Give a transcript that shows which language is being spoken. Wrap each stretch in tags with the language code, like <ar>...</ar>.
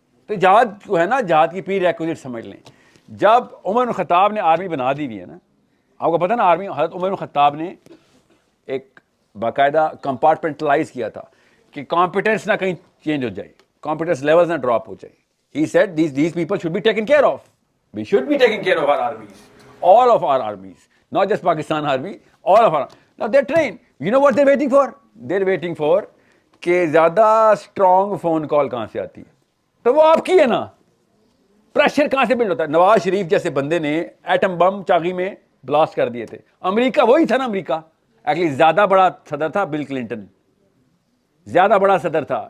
<ur>تو جہاد جو ہے نا, جہاد کی پری ریکوزٹ سمجھ لیں. جب عمر بن خطاب نے آرمی بنا دی ہوئی ہے نا, آپ کو پتا نا آرمی, حضرت عمر بن خطاب نے ایک باقاعدہ کمپارٹمنٹلائز کیا تھا کہ کمپیٹنس نہ کہیں چینج ہو جائے, کمپیٹنس لیولز نہ ڈراپ ہو جائے.</ur> <en>He said these people should be taken care of. We should be taking care of our armies, all of our armies, not just Pakistan army, all of our. Now they're trained. You know what they're waiting for? They're waiting for</en> <ur>کہ زیادہ strong phone call کہاں سے آتی ہے. تو وہ آپ کی ہے نا, پریشر کہاں سے بلڈ ہوتا ہے. نواز شریف جیسے بندے نے ایٹم بم چاغی میں بلاسٹ کر دیے تھے. امریکہ وہی تھا نا, امریکہ ایکچولی زیادہ بڑا صدر تھا بل کلنٹن, زیادہ بڑا صدر تھا.</ur>